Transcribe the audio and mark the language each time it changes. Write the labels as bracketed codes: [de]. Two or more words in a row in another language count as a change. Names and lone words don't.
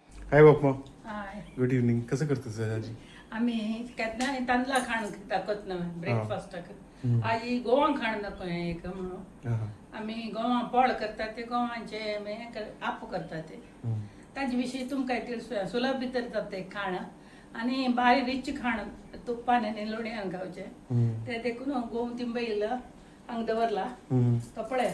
[kok] हाय बाप्पा. हाय. [en] good evening. [mr] कसं करतेस आजी? [kok] आम्ही केन्ना तांदळा खाण दाखवत ना ब्रेकफास्टाक आई गोवां खाण दाखव एक म्हणून आम्ही गोवां पोळ करतात ते गोवांचे आप्प करतात ते ताजे विशीं तुमकां एक सुलभ भितर जाता खाण आनी बारी रिच खाण तुप्पान आनी लोणयान खावचें ते देखून गोव तिंबईल हांगा दवरला तो पळय.